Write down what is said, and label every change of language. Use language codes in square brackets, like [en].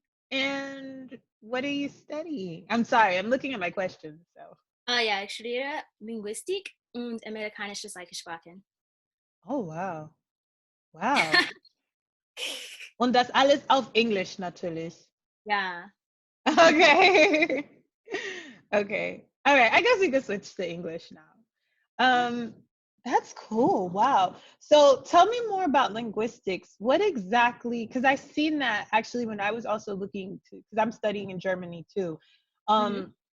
[en] And what are you studying? I'm sorry, I'm looking at my questions. So. [de] Ja, ich studiere Linguistik und amerikanische Sprachen. [en] Oh, wow. Wow. [de] Und das alles auf Englisch natürlich. Ja. [en] Okay. Okay. All right. I guess we could switch to English now. Um, that's cool. Wow. So tell me more about linguistics. What exactly, because I've seen that actually when I was also looking to, because I'm studying in Germany too. Mhm.